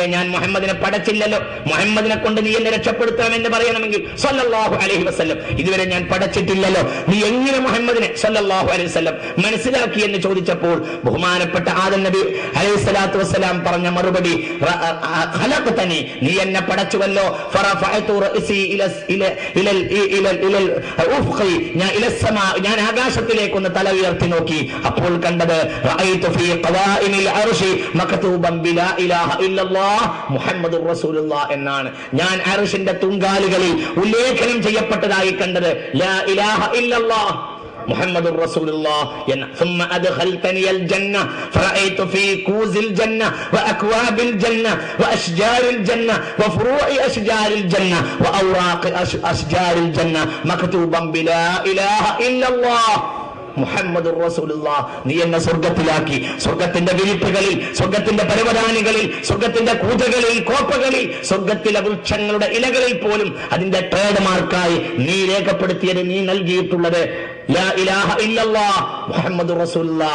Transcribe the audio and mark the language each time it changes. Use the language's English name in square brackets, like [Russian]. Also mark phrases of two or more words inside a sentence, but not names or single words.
[Malayalam] ഞാൻ മുഹമ്മദിനെ പടച്ചില്ലല്ലോ, മുഹമ്മദിനെ കൊണ്ട് നീ എന്നെ രക്ഷപ്പെടുത്തണമെന്ന് പറയണമെങ്കിൽ [Arabic] صلى الله عليه وسلم [Malayalam] ഇതുവരെ ഞാൻ പടച്ചിട്ടില്ലല്ലോ, നീ എങ്ങനെ മുഹമ്മദിനെ [Arabic] صلى الله عليه وسلم [Malayalam] മനസ്സിലാക്കി എന്ന് ചോദിച്ചപ്പോൾ ബഹുമാനപ്പെട്ട ആദം നബി [Arabic] عليه الصلاة والسلام [Malayalam] പറഞ്ഞ മറുപടി, ഖലഖതനി, നീ എന്നെ പടച്ചുവല്ലോ, [Arabic] فرفعت رأسي إلى الأفق, [Malayalam] ഞാൻ ആകാശത്തിലേക്കൊന്ന് തല ഉയർത്തി നോക്കി. അപ്പോൾ കണ്ടത് [Arabic] رأيت في قوائم العرش مكتوبا بلا إله إلا الله محمد رسول الله [Malayalam] എന്നാണ്. ഞാൻ അർശിന്റെ തുങ്കാലുകളിൽ ഉല്ലേഖനം ചെയ്യപ്പെട്ടതായി കണ്ടത് [Arabic] لا إله إلا الله محمد رسول الله [Malayalam] എന്ന. [Arabic] ثم أدخلتني الجنة فرأيت في كوز الجنة وأكواب الجنة وأشجار الجنة وفروع أشجار الجنة وأوراق أشجار الجنة مكتوبا بلا إله إلا الله محمد رسول الله. [Malayalam] നീ എന്നെ സ്വർഗത്തിലാക്കി, സ്വർഗത്തിന്റെ വിരിപ്പുകളിൽ, സ്വർഗത്തിന്റെ പരവതാനികളിൽ, സ്വർഗത്തിന്റെ കൂജകളിൽ, കോപ്പകളിൽ, സ്വർഗത്തിലെ വൃക്ഷങ്ങളുടെ ഇലകളിൽ പോലും അതിന്റെ [English] trade mark [Malayalam] നീ രേഖപ്പെടുത്തിയത്, നീ നൽകിയിട്ടുള്ളത് [Arabic] لا إله إلا الله محمد رسول الله.